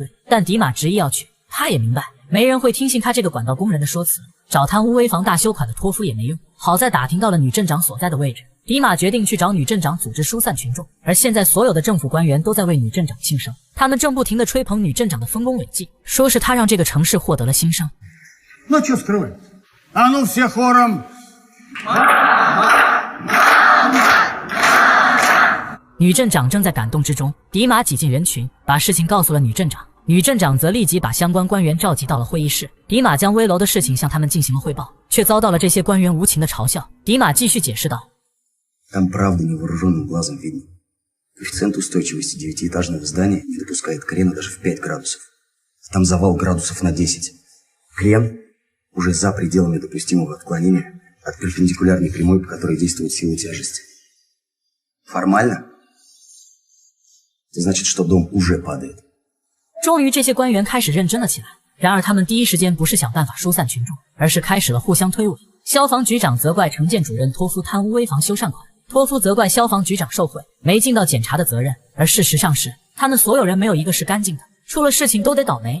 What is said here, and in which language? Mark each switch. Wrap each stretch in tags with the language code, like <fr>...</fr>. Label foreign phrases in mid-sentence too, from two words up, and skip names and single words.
<zh>但迪玛执意要去，他也明白没人会听信他这个管道工人的说辞，找贪污危房大修款的托夫也没用。好在打听到了女镇长所在的位置，迪玛决定去找女镇长组织疏散群众。而现在所有的政府官员都在为女镇长庆生，他们正不停地吹捧女镇长的丰功伟绩，说是她让这个城市获得了新生。</zh> <ru>Ну чё скрывать? А ну все хором!</ru> <zh>女镇长正在感动之中，迪玛挤进人群，把事情告诉了女镇长。女镇长则立即把相关官员召集到了会议室。迪玛将危楼的事情向他们进行了汇报，却遭到了这些官员无情的嘲笑。迪玛继续解释道</zh> <ru>：“Там правда невооруженным глазом видно. Коэффициент устойчивости 9-этажного здания не допускает крена даже в 5 градусов. Там завал градусов на 10. Крен уже за пределами допустимого отклонения от перпендикулярной прямой, по которой действует сила тяжести. Формально это значит, что дом уже падает.”</ru> <zh>终于这些官员开始认真了起来，然而他们第一时间不是想办法疏散群众，而是开始了互相推诿。消防局长责怪承建主任托夫贪污危房修缮款，托夫责怪消防局长受贿，没尽到检查的责任。而事实上是，他们所有人没有一个是干净的，出了事情都得倒霉。</zh>